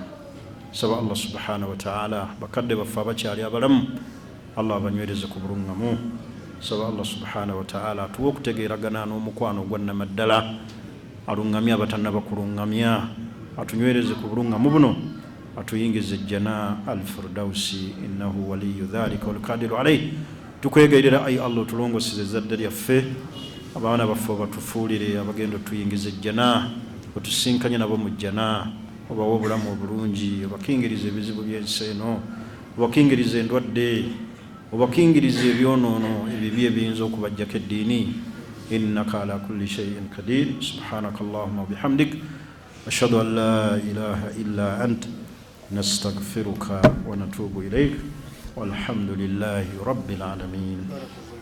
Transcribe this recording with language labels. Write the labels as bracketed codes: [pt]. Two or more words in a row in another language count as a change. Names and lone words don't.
[lg] Saba [ar] الله سبحانه وتعالى [lg] bakadde baffe abakyali abalamu, Allah abanywereze ku bulungamu. Saba [ar] الله سبحانه وتعالى [lg] atuwe okutegeeragana n'omukwano gwannamaddala, alungamya abatannaba kulungamya, atunywereze ku bulungamu buno, atuyingize ejjana [ar] الفردوس إنه ولي ذلك والقادر عليه. [lg] Tukwegairira ayi Allah otulongoseze ezzadde lyaffe, abaana baffe batufuulire abagenda otuyingize ejjana, otusinkanye nabo mu jjana, obawa obulamu obulungi, obakingirize ebizibu by'ensi eno, obakingirize endwadde, obakingirize ebyonoono ebibi ebiyinza okubajjako eddiini. [ar] إنك على كل شيء قدير. سبحانك اللهم وبحمدك، أشهد أن لا إله إلا أنت، نستغفرك ونتوب إليك، والحمد لله رب العالمين.